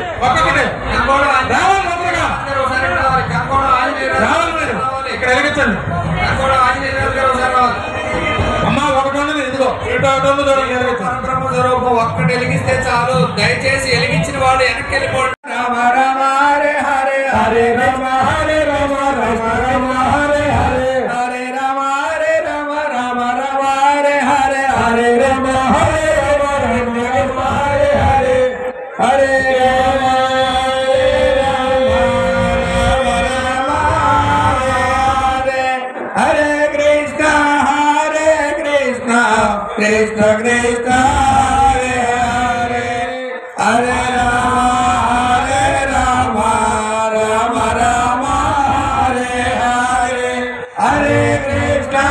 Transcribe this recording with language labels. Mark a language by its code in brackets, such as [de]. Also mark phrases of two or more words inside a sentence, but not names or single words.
[te] ఒక్కటే ఇక్కడ వెలిగించండి. అమ్మ ఒకటి ఉన్నది. ఇదిగో ఒక్కటి వెలిగిస్తే చాలు. దయచేసి వెలిగించిన వాళ్ళు వెనక్కి వెళ్ళిపోండి. [sa] రామ రామ హరే హరే హరే రామ హరే రామ రామ రామ హరే హరే హరే రామ హరే రామ రామ రామ హరే హరే హరే రామ హరే రామ రామ రామ హరే హరే హరే రామ హరే కృష్ణ కృష్ణ కృష్ణ హరే హరే హరే రామ రామ రామ హరే హరే హరే కృష్ణ